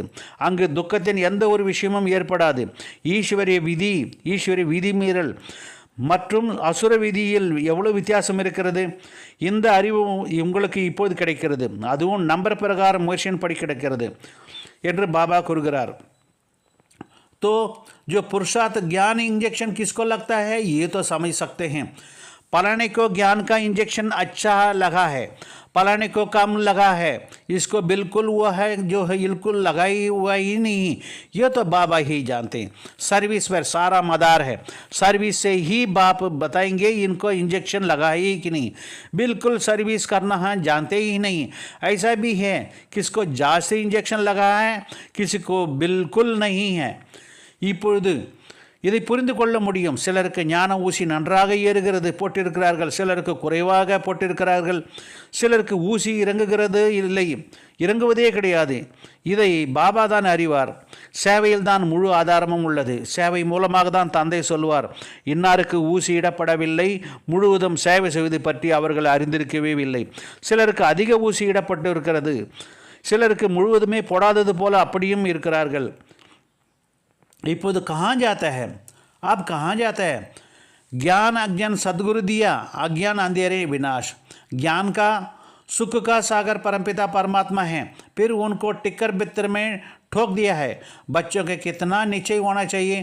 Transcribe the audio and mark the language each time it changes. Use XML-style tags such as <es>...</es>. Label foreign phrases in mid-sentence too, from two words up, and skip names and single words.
<ta>அங்கு துக்கத்தின் எந்த ஒரு விஷயமும் ஏற்படாது. ஈஸ்வரிய விதி மீறல் மற்றும் அசுர விதியில் எவ்வளவு வித்தியாசம் இருக்கிறது. இந்த அறிவு உங்களுக்கு இப்போது கிடைக்கிறது. அதுவும் நம்பர் பிரகாரம் முயற்சியின் படி கிடைக்கிறது என்று பாபா கூறுகிறார்.</ta> <hi>तो जो पुरुषार्थ ज्ञान इंजेक्शन किसको लगता है, ये तो समझ सकते हैं. पलाने को ज्ञान का इंजेक्शन अच्छा लगा है, पलाने को कम लगा है. इसको बिल्कुल हुआ है जो है बिल्कुल लगाई हुआ ही नहीं. ये तो बाबा ही जानते हैं. सर्विस पर सारा मदार है. सर्विस से ही बाप बताएंगे इनको इंजेक्शन लगा ही कि नहीं. बिल्कुल सर्विस करना है जानते ही नहीं. ऐसा भी है किसको जास्ती इंजेक्शन लगा है, किसी को बिल्कुल नहीं है.</hi> <ta>இப்பொழுது இதை புரிந்து கொள்ள முடியும். சிலருக்கு ஞான ஊசி நன்றாக ஏறுகிறது போட்டிருக்கிறார்கள், சிலருக்கு குறைவாக போட்டிருக்கிறார்கள், சிலருக்கு ஊசி இறங்குவதே கிடையாது. இதை பாபா தான் அறிவார். சேவையில் தான் முழு ஆதாரமும் உள்ளது. சேவை மூலமாக தான் தந்தை சொல்வார், இன்னாருக்கு ஊசி இடப்படவில்லை, முழுவதும் சேவை செய்வது பற்றி அவர்கள் அறிந்திருக்கவே இல்லை. சிலருக்கு அதிக ஊசி இடப்பட்டு இருக்கிறது, சிலருக்கு முழுவதுமே போடாதது போல அப்படியும் இருக்கிறார்கள்.</ta> <hi>இப்போது कहाँ जाता है, अब कहाँ जाता है. ज्ञान अज्ञान सदगुरु दिया, अज्ञान अंधेरे विनाश. ज्ञान का सुख का सागर परमपिता परमात्मा है. फिर उनको टिक्कर बित्तर में ठोक दिया है. बच्चों के कितना निश्चय होना चाहिए.</hi>